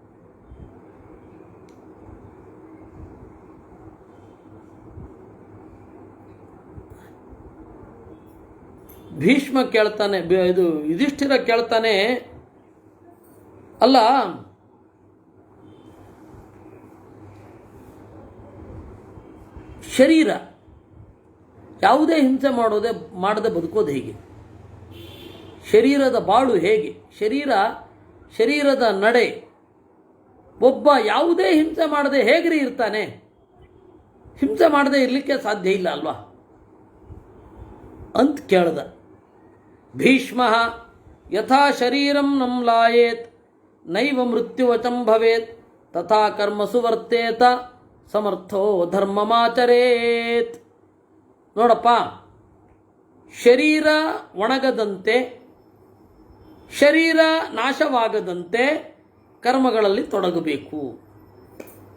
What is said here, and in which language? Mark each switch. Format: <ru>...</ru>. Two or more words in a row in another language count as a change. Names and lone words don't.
<kn>ಭೀಷ್ಮ ಕೇಳ್ತಾನೆ, ಇದು ಯುಧಿಷ್ಠಿರ ಕೇಳ್ತಾನೆ, ಅಲ್ಲ ಶರೀರ ಯಾವುದೇ ಹಿಂಸೆ ಮಾಡದೆ ಬದುಕೋದು ಹೇಗೆ? ಶರೀರದ ಬಾಳು ಹೇಗೆ? ಶರೀರದ ನಡೆ ಒಬ್ಬ ಯಾವುದೇ ಹಿಂಸೆ ಮಾಡದೆ ಹೇಗ್ರಿ ಇರ್ತಾನೆ? ಹಿಂಸೆ ಮಾಡದೆ ಇರಲಿಕ್ಕೆ ಸಾಧ್ಯ ಇಲ್ಲ ಅಲ್ವಾ ಅಂತ ಕೇಳ್ದ.</kn> <sa>ಭೀಷ್ಮ ಯಥಾ ಶರೀರಂ ನಮ್ಲಾಯೇತ್ ನೈವ ಮೃತ್ಯುವಚಂ ಭವೇತ್ ತಥಾ ಕರ್ಮಸು ವರ್ತೇತ ಸಮರ್ಥೋ ಧರ್ಮಮಾಚರೇತ್.</sa> <kn>ನೋಡಪ್ಪ, ಶರೀರ ಒಣಗದಂತೆ, ಶರೀರ ನಾಶವಾಗದಂತೆ ಕರ್ಮಗಳಲ್ಲಿ ತೊಡಗಬೇಕು.</kn>